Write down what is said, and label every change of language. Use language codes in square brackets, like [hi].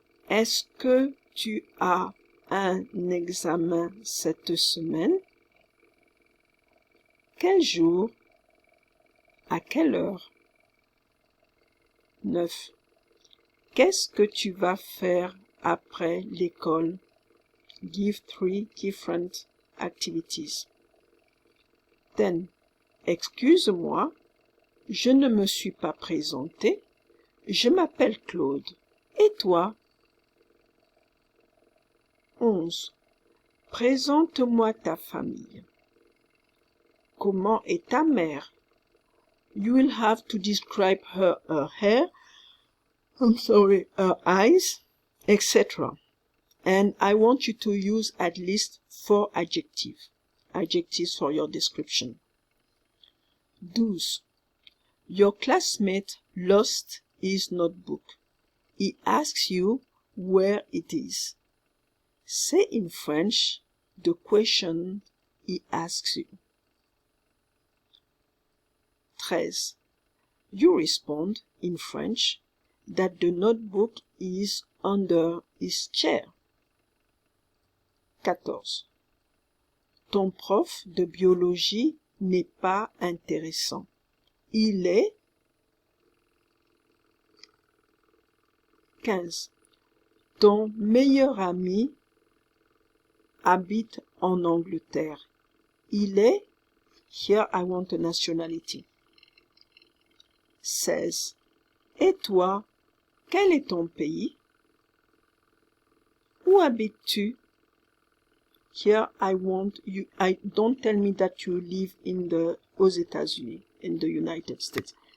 [fr] Est-ce que tu as un examen cette semaine? Quel jour? À quelle heure? 9. Qu'est-ce que tu vas faire après l'école? [en] Give 3 different activities. 10. [fr] Excuse-moi, je ne me suis pas présenté. Je m'appelle Claude. Et toi? 11. Présente-moi ta famille. Comment est ta mère? [en] You will have to describe her hair, her eyes, etc. And I want you to use at least 4 adjectives for your description. 12. Your classmate lost his notebook. He asks you where it is. Say in French the question he asks you. 13. You respond in French that the notebook is under his chair. 14. [fr] Ton prof de biologie n'est pas intéressant. Il est. 15. Ton meilleur ami habite en Angleterre. Il est. [en] Here I want a nationality. 16. [fr] Et toi, quel est ton pays? Où habites-tu? [en] Here I want you, don't tell me that you live [fr] aux États-Unis, [en] in the United States.